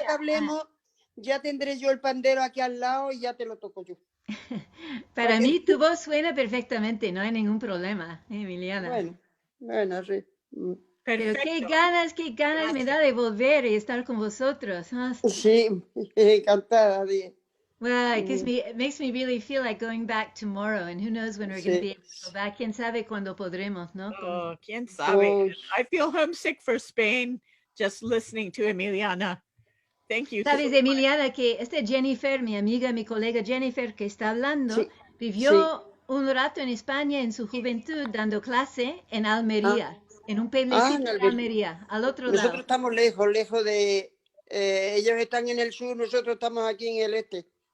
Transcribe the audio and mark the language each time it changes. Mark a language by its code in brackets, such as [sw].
[es] que hablemos, ya tendré yo el pandero aquí al lado y ya te lo toco yo. Para mí tu voz suena perfectamente, no hay ningún problema, Emiliana. Bueno, sí. Pero qué ganas me da de volver y estar con vosotros. Sí, encantada. [en] Well, it makes me really feel like going back tomorrow, and who knows when we're going to be able to go back. [es] Quién sabe cuándo podremos, ¿no? Oh, quién sabe. [en] I feel homesick for Spain just listening to Emiliana. Thank you. [es] Sabes, Emiliana, que esta Jennifer, mi amiga, mi colega Jennifer, que está hablando, vivió un rato en España en su juventud dando clase en Almería, en un pueblecito de Almería, al otro lado. Nosotros estamos lejos de... ellos están en el sur, nosotros estamos aquí en el este.